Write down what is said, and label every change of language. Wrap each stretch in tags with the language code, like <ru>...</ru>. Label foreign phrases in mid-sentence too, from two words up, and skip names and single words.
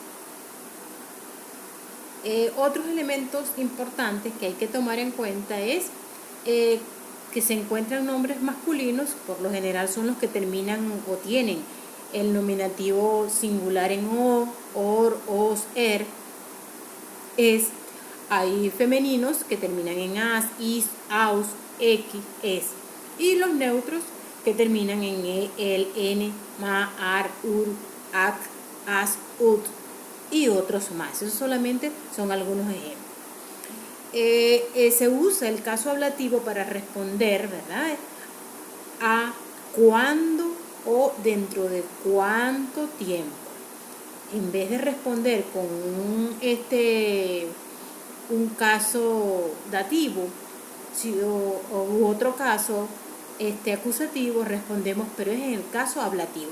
<es>Otros elementos importantes que hay que tomar en cuenta es que se encuentran nombres masculinos, por lo general son los que terminan o tienen el nominativo singular en o, or, os, er. Hay femeninos que terminan en as, is, aus, x, es. Y los neutros que terminan en e, el, n, ma, ar, ur, ac, as, ut y otros más. Esos solamente son algunos ejemplos. Se usa el caso ablativo para responder, ¿verdad?, a cuándo o dentro de cuánto tiempo. En vez de responder con un caso dativo u otro caso acusativo, respondemos, pero es en el caso ablativo.</es>